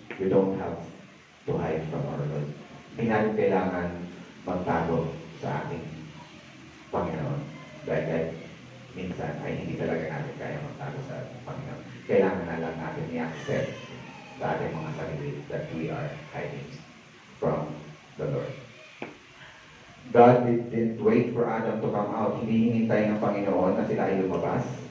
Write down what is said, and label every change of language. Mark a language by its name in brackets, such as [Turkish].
[English] We don't have to hide from our Lord. [Filipino] Hindi natin kailangan magtago sa ating Panginoon. Dahil minsan ay hindi talaga natin kaya magtago sa ating Panginoon. Kailangan na lang natin i-accept sa ating mga sarili [English] that we are hiding from the Lord. God didn't wait for Adam to come out. [Filipino] Hindi hinintay ng Panginoon na sila ay lumabas.